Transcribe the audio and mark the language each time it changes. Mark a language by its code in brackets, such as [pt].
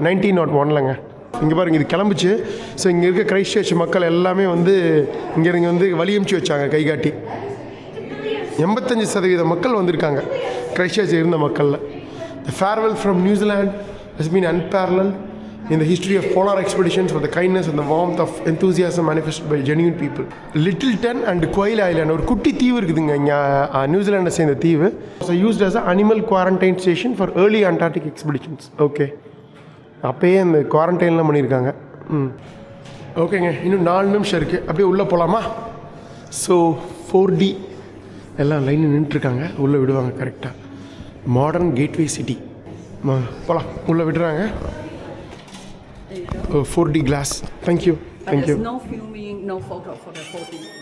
[ta] 1901 இங்கே பாருங்கள், இது கிளம்பிச்சு. ஸோ இங்கே இருக்க கிரைஸ்ட் சர்ச் மக்கள் எல்லாமே வந்து இங்கே வந்து வழி அனுப்பிச்சி வச்சாங்க கைகாட்டி. 85% மக்கள் வந்திருக்காங்க கிரைஸ்ட் சர்ச் இருந்த மக்களில். [en] The farewell from New Zealand has been unparalleled. in the history of polar expeditions for the kindness and the warmth of enthusiasm manifested by genuine people. [ta] Littleton and Quail Island, ஒரு குட்டி தீவு இருக்குதுங்க இங்கே நியூசிலாண்டை சேர்ந்த தீவு. [en] So used as an animal quarantine station for early Antarctic expeditions. [ta] Okay, அப்போயே அந்த குவாரண்டைன்லாம் பண்ணியிருக்காங்க. ஓகேங்க, இன்னும் 4 நிமிஷம் இருக்குது, அப்படியே உள்ளே போகலாமா? ஸோ 4D எல்லாம் லைனில் நின்றுட்டுருக்காங்க, உள்ளே விடுவாங்க கரெக்டாக. மாடர்ன் கேட்வே சிட்டி போகலாம், உள்ளே விடுறாங்க. [en] 4D glass. Thank you. Thank you. There's no filming, no photo for the 4D.